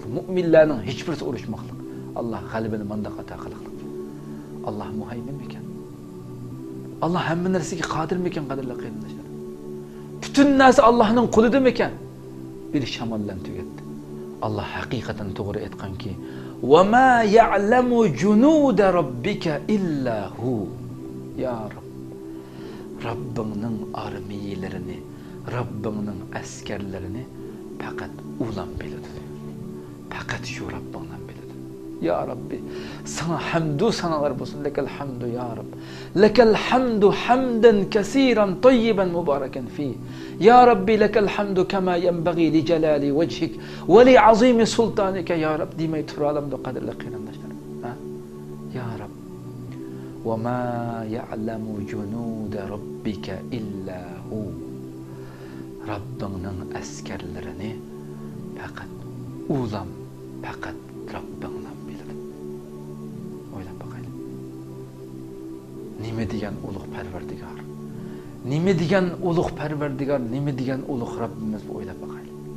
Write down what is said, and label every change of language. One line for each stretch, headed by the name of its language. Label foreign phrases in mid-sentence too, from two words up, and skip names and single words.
Uzbek: Mu'minlarning hech birisi urushmoqlik. Allah g'alabani manda qata qildi. Allah muhaymin ekan. Allah hamma narsaga qodir ekan, qadrli qarindoshlar. Butun narsa Allohning qo'lida ekan. Bir shamoldan tugatdi. Allah haqiqatan to'g'ri aytganki,
Arabic: "وما يعلم جنود ربك إلا هو." يا رب.
Uzbek: Rabbingning armiyalarini, Rabbingning askarlarini faqat ulan biladi. Faqat shu Rabbingdan biladi.
Arabic: يا ربي,
Uzbek: sana hamdu sanalar bo'lsin.
Arabic: لك الحمد يا رب. لك الحمد حمدا كثيرا طيبا مباركا في. يا ربي لك الحمد كما ينبغي لجلال وجهك ولعظيم سلطانك يا رب
Uzbek: demay turalamdi qadrli qarindoshlar.
Arabic: يا رب. وما يعلم جنود ربك إلا هو.
Uzbek: Rabbingning askarlarini faqat ulam, faqat Rabbingdan biladi. O'ylab boqaylik. Nima degan ulug' Parvardigor? Nima degan ulug' Parvardigor, nima degan ulug' Rabbimiz bu o'ylab boqaylik.